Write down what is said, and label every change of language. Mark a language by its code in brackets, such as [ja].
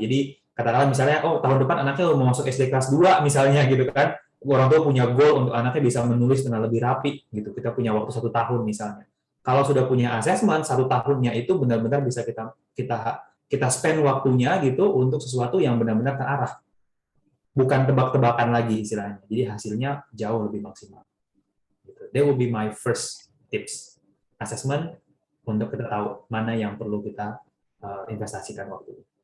[id] Jadi katakanlah misalnya, oh tahun depan anaknya mau masuk SD kelas 2 misalnya gitu kan, orang tua punya goal untuk anaknya bisa menulis dengan lebih rapi gitu. Kita punya waktu 1 tahun misalnya. Kalau sudah punya assessment 1 tahunnya itu benar-benar bisa kita spend waktunya gitu untuk sesuatu yang benar-benar terarah. Bukan tebak-tebakan lagi istilahnya. Jadi hasilnya jauh lebih maksimal. Gitu. [en] That will be my first tips. [id] Assessment untuk kita tahu mana yang perlu kita investasikan waktu.